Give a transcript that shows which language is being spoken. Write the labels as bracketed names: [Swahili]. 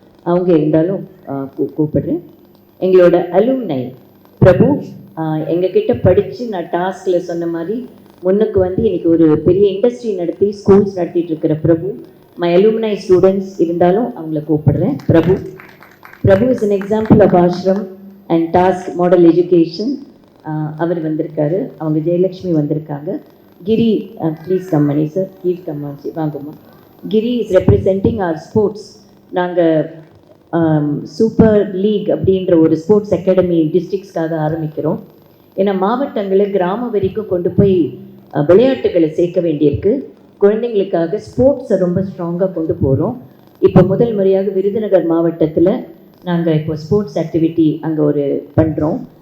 [Tamil] அவங்க இருந்தாலும் கூப்பிடுறேன். எங்களோட அலுமினை பிரபு எங்ககிட்ட படித்து நான் டாஸ்கில் சொன்ன மாதிரி முன்னுக்கு வந்து இன்றைக்கி ஒரு பெரிய இண்டஸ்ட்ரி நடத்தி ஸ்கூல்ஸ் நடத்திட்டு இருக்கிற பிரபு, [English] my alumni students [Tamil] இருந்தாலும் அவங்கள கூப்பிடுறேன். [English] Prabhu is an example of ashram and task model education. [Tamil] அவர் வந்திருக்காரு. அவங்க ஜெயலக்ஷ்மி வந்திருக்காங்க. [English] Giri, please come, Mani sir. Please come, Vanguma. Giri is representing our sports. [Tamil] நாங்கள் சூப்பர் லீக் அப்படின்ற ஒரு ஸ்போர்ட்ஸ் அகாடமி டிஸ்ட்ரிக்ஸ்க்காக ஆரம்பிக்கிறோம். ஏன்னா மாவட்டங்களை கிராமம் வரைக்கும் கொண்டு போய் விளையாட்டுகளை சேர்க்க வேண்டியிருக்கு. குழந்தைங்களுக்காக ஸ்போர்ட்ஸை ரொம்ப ஸ்ட்ராங்காக கொண்டு போகிறோம். இப்போ முதல் முறையாக விருதுநகர் மாவட்டத்தில் நாங்கள் இப்போ ஸ்போர்ட்ஸ் ஆக்டிவிட்டி அங்கே ஒரு பண்ணுறோம்.